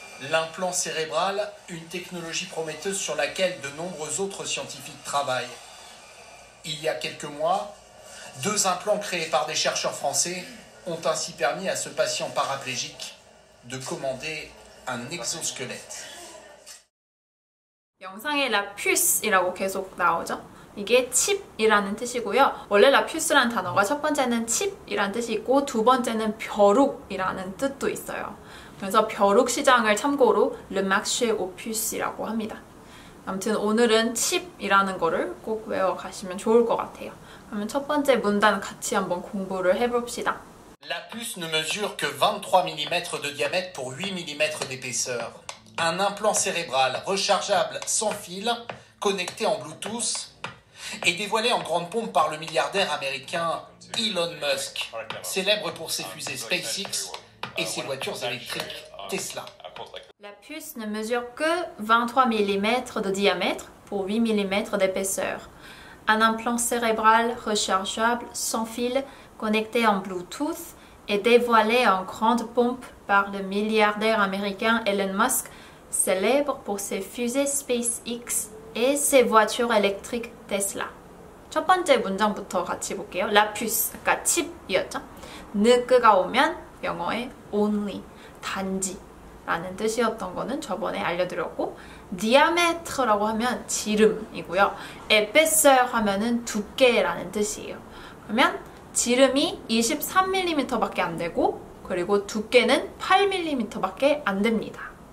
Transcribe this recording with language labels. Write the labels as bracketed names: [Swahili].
[French] L'implant cérébral, une technologie prometteuse sur laquelle de nombreux autres scientifiques travaillent. Il y a quelques mois, 2 implants créés par des chercheurs français ont ainsi permis à ce patient paraplégique de commander un exosquelette. [Korean] 영상에 라퓨스이라고 계속 나오죠? 이게 칩이라는 뜻이고요. 원래 라퓨스라는 단어가 첫 번째는 칩이라는 뜻이 있고 두 번째는 벼룩이라는 뜻도 있어요. 그래서 벼룩 시장을 참고로 [French] Le Marché aux Puces [Korean] 이라고 합니다. 아무튼 오늘은 칩이라는 거를 꼭 외워가시면 좋을 것 같아요. 그러면 첫 번째 문단 같이 한번 공부를 해봅시다. [French] La puce ne mesure que 23 mm de diamètre pour 8 mm d'épaisseur. Un implant cérébral rechargeable sans fil, connecté en Bluetooth, et dévoilé en grande pompe par le milliardaire américain Elon Musk, célèbre pour ses fusées SpaceX et ses voitures électriques Tesla. La puce ne mesure que 23 mm de diamètre pour 8 mm d'épaisseur. Un implant cérébral rechargeable sans fil connecté en Bluetooth est dévoilé en grande pompe par le milliardaire américain Elon Musk, célèbre pour ses fusées SpaceX et ses voitures électriques Tesla. [Korean] 첫 번째 문장부터 같이 볼게요. La puce, 아까 칩이었죠? 느그가 오면 영어의 only, 단지 라는 뜻이었던 거는 저번에 알려드렸고 diameter라고 하면 지름이고요. épaisseur 하면은 두께라는 뜻이에요. 그러면 지름이 23mm 밖에 안 되고 그리고 두께는 8mm 밖에 안 됩니다.